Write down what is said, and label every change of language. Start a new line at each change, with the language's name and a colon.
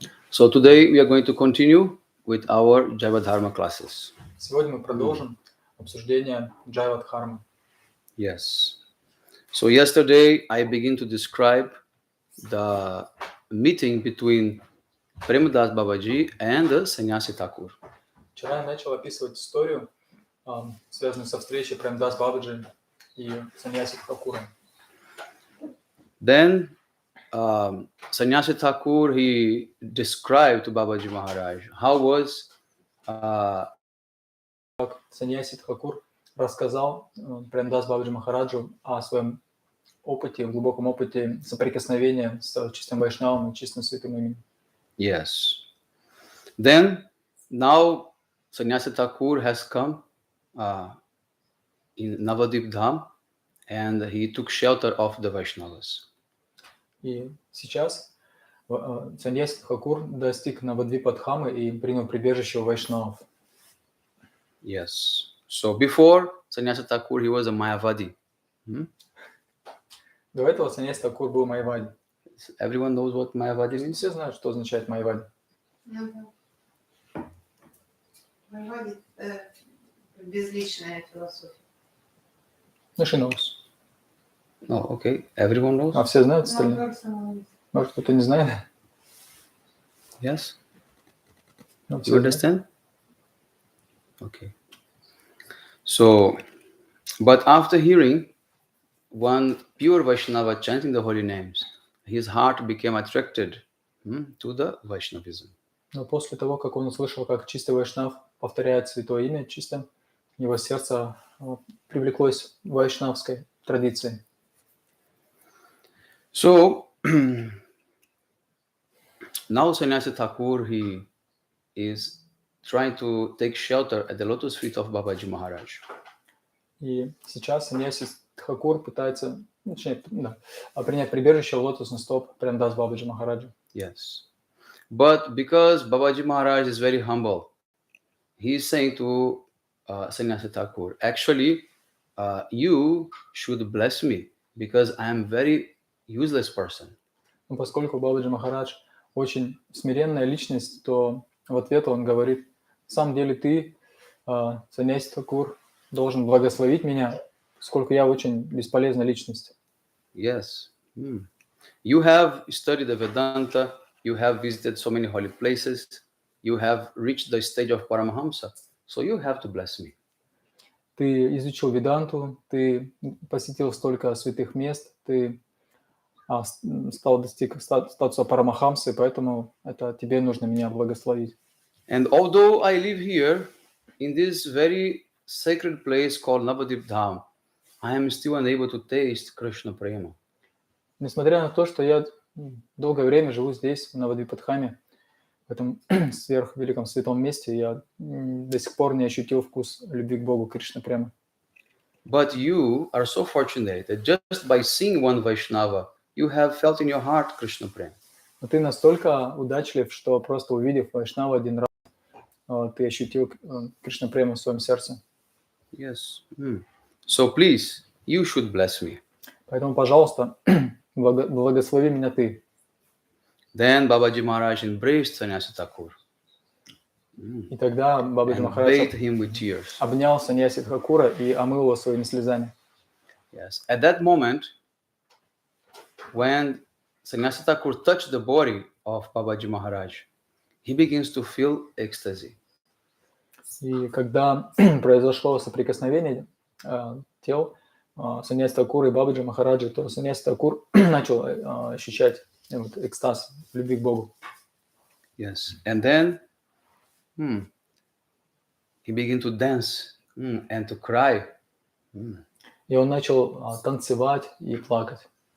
English: So today we are going to continue with our Jaiva Dharma classes.
Russian: Сегодня мы продолжим обсуждение Джайва Дхармы.
English: Yes. So yesterday I began to describe the meeting between Premadas Babaji and Sannyasi Thakur.
Russian: Вчера я начал описывать историю, связанную со встречей Премдас Бабаджи и Саньяси Тхакуром.
English: Then Sannyasi Thakur, he described to Babaji Maharaj how was
Russian: Саньяси Тхакур рассказал Премдас Бабаджи Махараджу о своем опыте, глубоком опыте соприкосновения с чистым вайшнавом и чистым святым именем.
English: Yes. Then now Sannyasi Thakur has come in Navadip Dham and he took shelter of the Vaishnavas.
Russian: И сейчас Саньяси Тхакур достиг Навадвипа-Дхамы и принял прибежище у вайшнавов.
English: Yes. So before Sannyasi Thakur, he was a Mayavadi.
Russian: До этого Саньяси Тхакур был Майявади.
English: Everyone knows what Mayavadi means?
Russian: Все знают, что означает Майявади. Майявади – безличная философия.
English: She knows. Oh, okay. Everyone knows?
Russian: А все знают остальные? Может, кто-то не знает?
English: Yes? Ну, You understand? Okay. So, but after hearing one pure Vaishnava chanting the holy names, his heart became attracted to the Vaishnavism.
Russian: Но после того, как он услышал, как чистый вайшнав повторяет святое имя чисто, его сердце привлеклось к вайшнавской традиции.
English: So, now Sannyasi Thakur, he is trying to take shelter at the lotus feet of Babaji Maharaj.
Russian: И сейчас Саньяси Тхакур пытается принять прибежище у лотосных стоп Премдас Бабаджи Махараджа.
English: Yes. But because Babaji Maharaj is very humble, he is saying to Sannyasi Thakur, actually, you should bless me because I am very useless person.
Russian: Но поскольку Бабаджи Махарадж очень смиренная личность, то в ответ он говорит, на самом деле ты, Саньяси Тхакур, должен благословить меня, поскольку я очень бесполезная личность.
English: Yes. You have studied the Vedanta, you have visited so many holy places, you have reached the stage of Paramahamsa, so you have to bless me.
Russian: Ты изучил Веданту, ты посетил столько святых мест, ты достиг статуса Парамахамсы, поэтому это тебе нужно меня благословить.
English: And although I live here in this very sacred place called Navadip Dham, I am still unable to taste Krishna Prema.
Russian: Несмотря на то, что я долгое время живу здесь, в Навадвипадхаме, в этом сверхвеликом святом месте, я до сих пор не ощутил вкус любви к Богу Кришна Према.
English: But you are so fortunate that just by seeing one Vaishnava, you have felt in your heart Krishna Prem.
Russian: Но ты настолько удачлив, что просто увидев Вайшнава один раз, ты ощутил Кришна Прему в своем сердце.
English: Yes. So please, you should bless me.
Russian: Поэтому, пожалуйста, благослови меня ты.
English: Then Babaji Maharaj embraced Sannyasi Thakur
Russian: И тогда Бабаджи
English: and
Russian: Махарадж
English: bathed him with tears.
Russian: обнял Саньяси Тхакура и омыл его своими слезами.
English: Yes. At that moment, when Sannyasi Thakur touched the body of Babaji Maharaj, he begins to feel ecstasy.
Russian: И когда произошло соприкосновение тел Саньяси Тхакура и Бабаджи Махараджа, то Саньяси Тхакур начал ощущать экстаз любви к Богу.
English: Yes. And then he began to dance and to cry.
Russian: И он начал танцевать и плакать.